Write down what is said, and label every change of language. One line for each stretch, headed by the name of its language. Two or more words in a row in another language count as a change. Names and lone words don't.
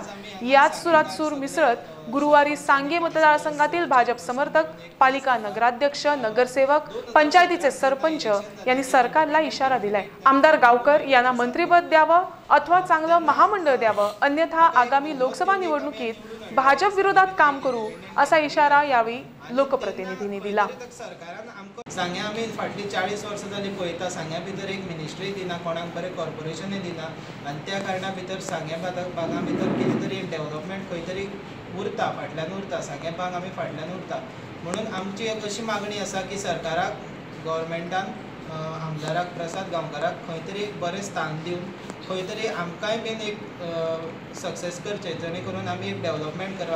Marathi: याच सुरात सूर मिसळत गुरुवारी सांगे मतदारसंघातील भाजप समर्थक, पालिका नगराध्यक्ष, नगरसेवक, पंचायतीचे सरपंच यांनी सरकारला इशारा दिलाय। आमदार गावकर यांना मंत्रिपद द्यावं अथवा चांगलं महामंडळ द्यावं, अन्यथा आगामी लोकसभा निवडणुकीत भाजप विरोधात काम करू असा इशारा यावेळी लोकप्रतिनिधींनी दिला।
Konkani: सांग्या आमी फाटली 40 वर्सां जाली पळयता, सांग्या भितर एक मिनिस्ट्री दिना, कोणाक बरें कॉर्पोरेशनय दिना, आनी त्या कारणां भितर सांग्या भागा भितर कितें तरी एक डेव्हलपमेंट खंय तरी उरता, फाटल्यान उरता, सांग्या भाग आमी फाटल्यान उरता। म्हणून आमची एक अशी मागणी आसा की सरकाराक, गव्हर्मेंटान आमदाराक प्रसाद गांवकाराक खंय तरी एक बरें स्थान दिवन खंय तरी आमकांय बीन एक सक्सेस करचें, जेणे करून आमी एक डेव्हलपमेंट करप।